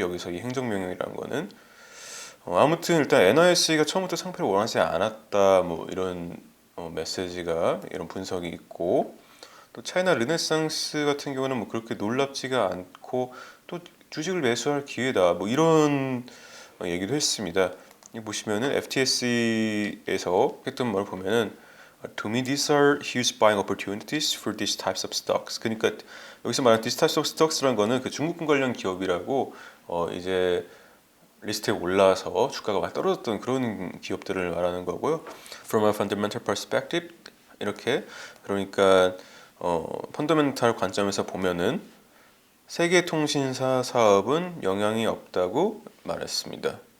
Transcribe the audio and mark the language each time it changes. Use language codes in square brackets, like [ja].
[ko] 여기서 이 행정명령이라는 거는 아무튼 일단 NIS가 처음부터 상패를 원하지 않았다, 뭐 이런 메시지가, 이런 분석이 있고, 또 차이나 르네상스 같은 경우는 뭐 그렇게 놀랍지가 않고 또 주식을 매수할 기회다, 뭐 이런 얘기도 했습니다. 이 보시면은 FTSE에서 했던 말 보면은 [en] To me, these are huge buying opportunities for these types of stocks. [ko] 그러니까 여기서 말하는 [en] these types of stocks [ko] 라는 거는 그 중국군 관련 기업이라고 이제 리스트에 올라서 주가가 많이 떨어졌던 그런 기업들을 말하는 거고요. [en] From a fundamental perspective [ko] 이렇게 그러니까 펀더멘탈 관점에서 보면은 세계통신사 사업은 영향이 없다고 말했습니다.